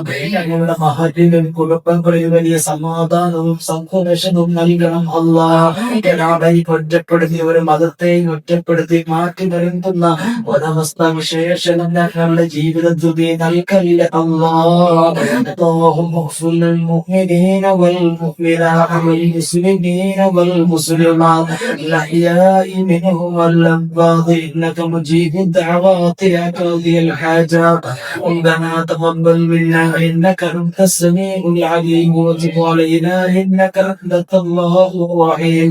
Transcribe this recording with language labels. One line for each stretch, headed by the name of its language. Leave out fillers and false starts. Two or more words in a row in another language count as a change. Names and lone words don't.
Malayalam: ഞങ്ങളുടെ മഹല്ലിലും കുടുംബങ്ങളിൽ വലിയ സമാധാനവും സന്തോഷവും നൽകണം അല്ലാഹ്. ഒറ്റപ്പെടുത്തി ഒരു മതത്തെയും ഒറ്റപ്പെടുത്തി മാറ്റി നിർത്തുന്ന ഒരവസ്ഥ വിശേഷണം ഞങ്ങളുടെ ജീവിതത്തിൽ നീ നൽകല്ല അല്ലാഹ്.
Arabic: اللهم اغفر للمؤمنين والمؤمنات والمسلمين والمسلمات الأحياء منهم والأموات إنك مجيب الدعوات يا قاضي الحاجات. ربنا تقبل منا إنك أنت السميع العليم وتب علينا إنك أنت التواب الرحيم.